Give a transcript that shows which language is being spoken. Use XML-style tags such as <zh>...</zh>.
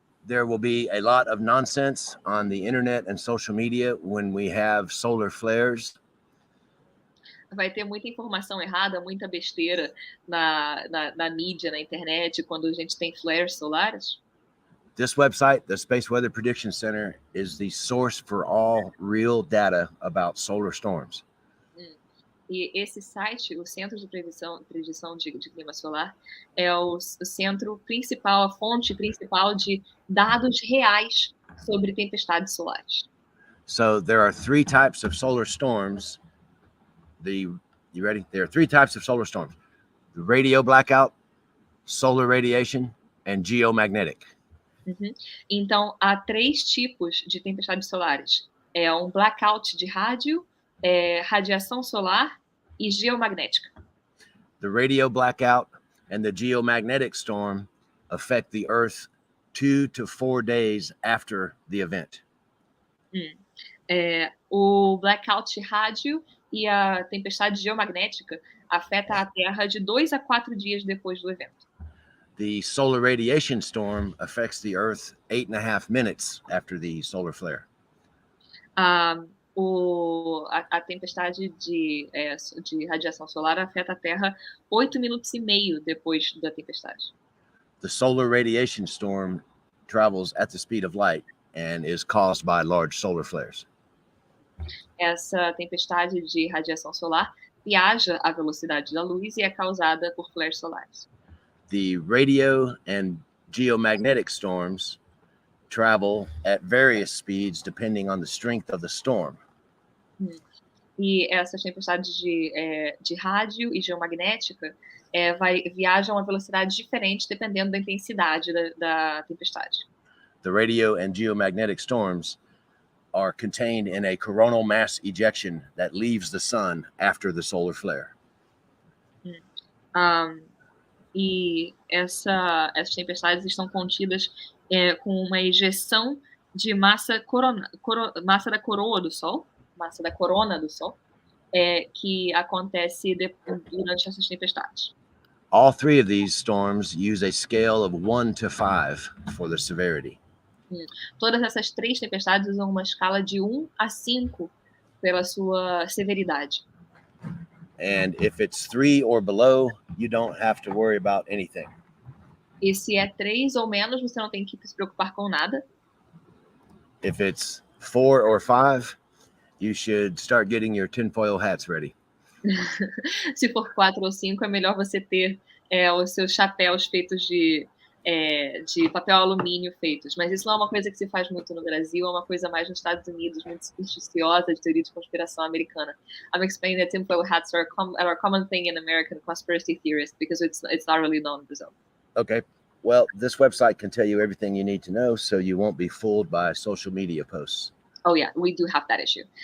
<en>There will be a lot of nonsense on the internet and social media when we have solar flares.</en> <pt>Vai ter muita informação errada, muita besteira na mídia, na internet, quando a gente tem flares solares.</pt> <en>This website, the Space Weather Prediction Center, is the source for all real data about solar storms.</en> <pt>E esse site, o Centro de Predição de Clima Solar, é o centro principal, a fonte principal de dados reais sobre tempestades solares.</pt> <en>So there are 3 types of solar storms. You ready? There are 3 types of solar storms: the radio blackout, solar radiation, and geomagnetic.</en> <pt>Então, há 3 tipos de tempestades solares. Um blackout de rádio, radiação solar e geomagnética.</pt> <en>The radio blackout and the geomagnetic storm affect the Earth 2 to 4 days after the event.</en> <pt>O blackout de rádio e a tempestade geomagnética afeta a Terra de 2 a 4 dias depois do evento.</pt> <en>The solar radiation storm affects the Earth 8.5 minutes after the solar flare.</en> <pt>A tempestade de radiação solar afeta a Terra 8 minutos e meio depois da tempestade.</pt> <en>The solar radiation storm travels at the speed of light and is caused by large solar flares.</en> <pt>Essa tempestade de radiação solar viaja à velocidade da luz e é causada por flares solares.</pt> <en>The radio and geomagnetic storms travel at various speeds depending on the strength of the storm.</en> <pt>E essas tempestades de rádio e geomagnética viajam a velocidades diferentes dependendo da intensidade da tempestade.</pt> <en>The radio and geomagnetic storms are contained in a coronal mass ejection that leaves the sun after the solar flare.</en> <pt>E essas tempestades estão contidas com uma ejeção de massa da coroa do Sol, massa da corona do Sol, que acontece durante essas tempestades.</pt> <en>All three of these storms use a scale of 1 to 5 for the severity.</en> <pt>Todas essas três tempestades usam uma escala de 1 a 5 pela sua severidade.</pt> <en>And if it's 3 or below, you don't have to worry about anything.</en> <pt>E se é 3 ou menos, você não tem que se preocupar com nada.</pt> <en>If it's 4 or 5, you should start getting your tinfoil hats ready.</en> <pt>Se for 4 ou 5, é melhor você ter os seus chapéus feitos de papel alumínio feitos. Mas isso não é uma coisa que se faz muito no Brasil, é uma coisa mais nos Estados Unidos, muito supersticiosa, de teoria de conspiração americana.</pt> <en>I'm explaining that tinfoil hats are a common thing in American conspiracy theorists because it's not really known in Brazil. Okay. Well, this website can tell you everything you need to know so you won't be fooled by social media posts. Oh yeah, we do have that issue.</en>